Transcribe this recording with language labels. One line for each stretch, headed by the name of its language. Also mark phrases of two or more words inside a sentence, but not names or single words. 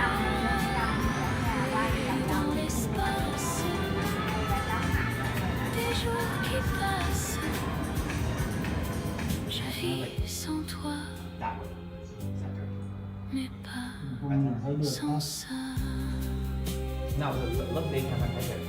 French: Et dans l'espace des jours qui passent, je vis sans toi, mais pas sans ça.
Vietnamese: Nào tự lấp đi hay là cái gì?